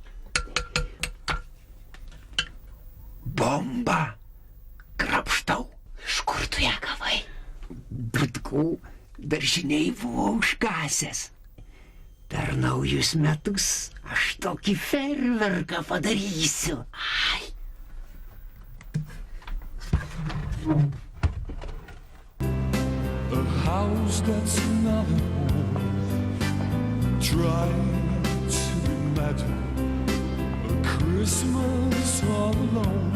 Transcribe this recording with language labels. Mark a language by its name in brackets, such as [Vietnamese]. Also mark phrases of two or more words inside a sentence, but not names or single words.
[Lithuanian] Bomba. Krapštau. Iš kur tu ją gavai? Butkų daržiniai buvau užkasęs. Per naujus metus aš tokį ferverką padarysiu. Ai. [English] A house that's not a home. Try to imagine a Christmas all alone.